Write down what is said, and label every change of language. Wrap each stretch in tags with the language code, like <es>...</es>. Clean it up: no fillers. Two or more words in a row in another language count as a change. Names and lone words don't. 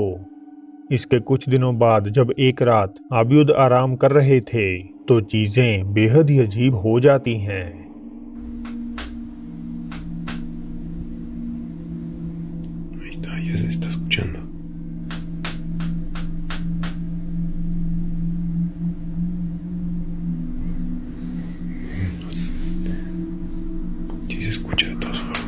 <hi>इसके कुछ दिनों बाद जब एक रात अबीउद आराम कर रहे थे तो चीजें बेहद ही अजीब हो जाती हैं।</hi> <es>Ahí está, ya se está escuchando. Sí se escucha de todas formas.</es>